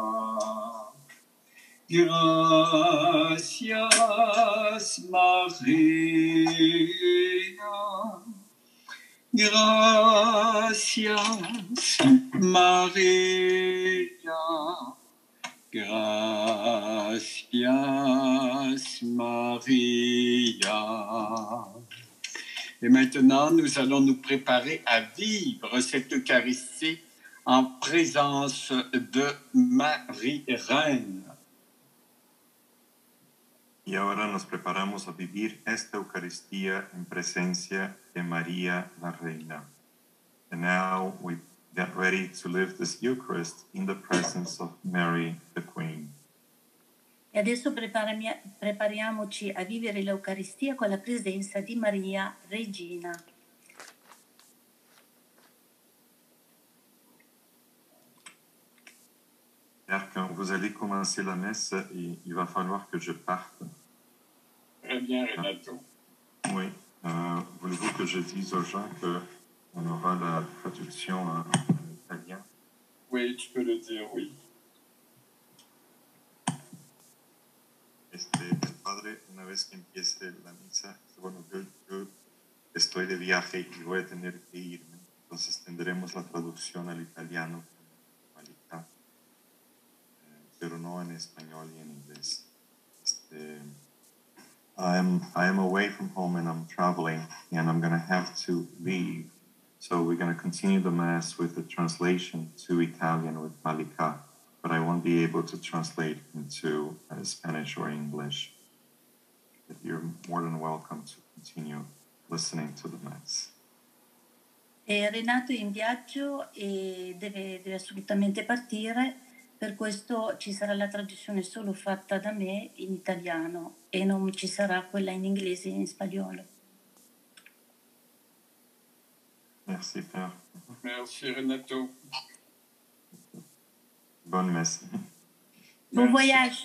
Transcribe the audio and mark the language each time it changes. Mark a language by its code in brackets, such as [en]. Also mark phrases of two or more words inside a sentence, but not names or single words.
[es] Gracias, María. Gracias, María. Gracias, María. [fr] Et maintenant, nous allons nous préparer à vivre cette Eucharistie en présence de Marie Reine. [es] Y ahora nos preparamos a vivir esta Eucaristía en presencia de María la Reina. [en] And now we get ready to live this Eucharist in the presence of Mary the Queen. [it] E adesso prepariamoci a vivere l'Eucaristia con la presenza di Maria Regina. [fr] Quand vous allez commencer la messe, il va falloir que je parte. Très bien, Renato. Oui. Voulez-vous que je dise aux gens qu'on aura la traduction en italien? Oui, tu peux le dire, oui. [es] El padre, una vez que empiece la misa, bueno, yo estoy de viaje y voy a tener que irme, entonces tendremos la traducción al italiano, pero no en español y en inglés. [en] I am away from home and I'm traveling and I'm going to have to leave. So we're going to continue the Mass with the translation to Italian with Malika, but I won't be able to translate into Spanish or English. you're more than welcome to continue listening to the Mass. [it] E Renato è in viaggio e deve assolutamente partire, per questo ci sarà la traduzione solo fatta da me in italiano e non ci sarà quella in inglese e in spagnolo. [fr] Merci, Père. Merci Renato. Bonne messe. Bon voyage!